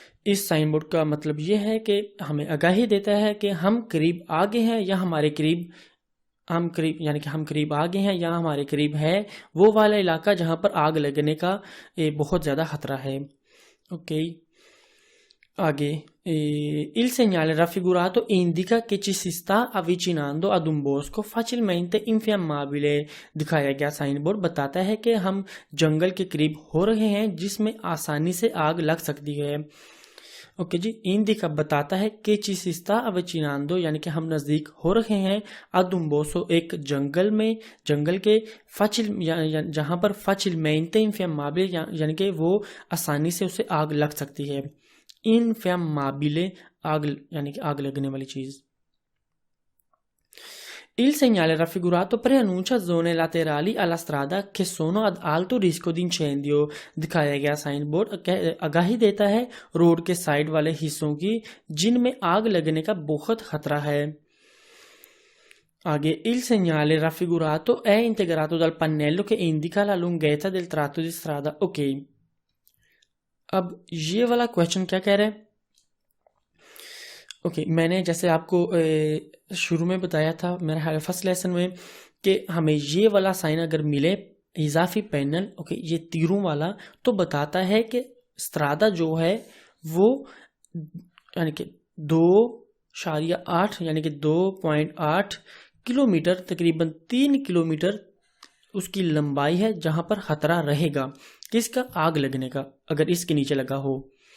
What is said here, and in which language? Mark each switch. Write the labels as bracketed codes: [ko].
[hi] इस sign board का मतलब ये है कि हमें आगाही देता है कि हम करीब आगे हैं या हमारे करीब, यानी कि हम करीब आगे हैं या हमारे करीब है वो वाला इलाका जहां पर आग लगने का बहुत ज्यादा खतरा है। [it] ओके, आगे, il segnale raffigurato indica che ci si sta avvicinando ad un bosco facilmente infiammabile। [hi] दिखाया गया साइन बोर्ड बताता है कि हम जंगल के करीब हो रहे हैं जिसमें आसानी से आग लग सकती है। ओके जी, इंडिका बताता है कि [it] ci si sta avvicinando [hi] यानी कि हम नजदीक हो रहे हैं, [it] ad un bosco [hi] एक जंगल के, जहां पर [it] facilmente infiammabile [hi] यानी कि वो आसानी से उसे आग लग सकती है। infiammabile आग यानी कि आग लगने वाली चीज। [it] Il segnale raffigurato preannuncia zone laterali alla strada che sono ad alto rischio di incendio। [hi] दिखाया गया साइन बोर्ड आगाही देता है रोड के साइड वाले हिस्सों की जिनमें आग लगने का बहुत खतरा है। [it] आगे, il segnale raffigurato è integrato dal pannello che indica la lunghezza del tratto di strada। [hi] Okay, अब ये वाला क्वेश्चन क्या कह रहा है। ओके, मैंने जैसे आपको शुरू में बताया था मेरे फर्स्ट लेसन में कि हमें ये वाला साइन अगर मिले इजाफी पैनल, ओके, ये तीरों वाला, तो बताता है कि स्त्रादा जो है वो यानी कि 2.8 यानी कि 2.8 किलोमीटर, तकरीबन 3 किलोमीटर उसकी लंबाई है जहां पर खतरा रहेगा किसका, आग लगने का, अगर इसके नीचे लगा हो।